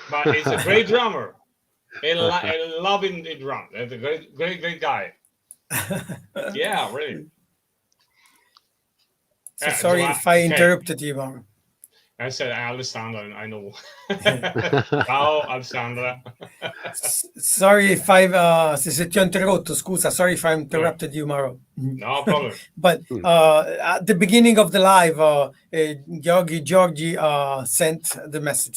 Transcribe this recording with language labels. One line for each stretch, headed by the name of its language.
English: But he's a great drummer. I love him the drum. He's a great guy. Yeah, really. So sorry if I interrupted you, Mauro. I said Alessandra, I know.
Italian: Ciao, Alessandra.
English: Sorry if
Italian: se ti ho interrotto, scusa.
English: Sorry if I interrupted you, Mauro. No problem. But at the beginning of the live, Georgi sent the message.